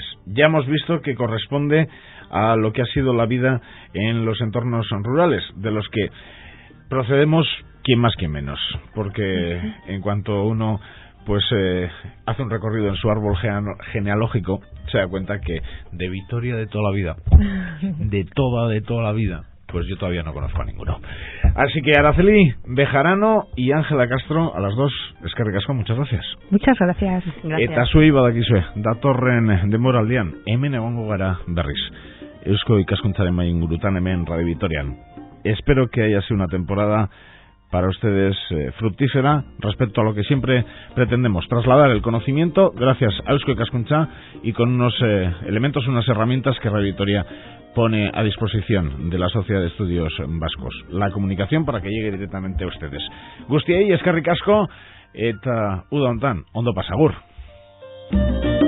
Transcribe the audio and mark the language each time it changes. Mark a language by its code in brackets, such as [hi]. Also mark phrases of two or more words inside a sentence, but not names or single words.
[es] Ya hemos visto que corresponde a lo que ha sido la vida en los entornos rurales, de los que procedemos quien más quien menos, porque en cuanto uno pues hace un recorrido en su árbol genealógico, se da cuenta que de Vitoria de toda la vida, de toda la vida, pues yo todavía no conozco a ninguno. Así que Araceli Bejarano y Ángela Castro, a las dos, [eu] eskerrik asko, [es] muchas gracias. Muchas gracias. [eu] Eta zuei badakizue, datorren denboraldian, hemen egongo gara berriz. Eusko Ikaskuntzaren Mahai Ingurutan, hemen Radio Vitorian. [es] Espero que haya sido una temporada para ustedes fructífera respecto a lo que siempre pretendemos, trasladar el conocimiento gracias a Eusko Ikaskuntza y con unos elementos, unas herramientas que Radio Vitoria pone a disposición de la Sociedad de Estudios Vascos. La comunicación para que llegue directamente a ustedes. [eu] Guztiei eskerrik asko eta uda hontan ondo pasa, agur.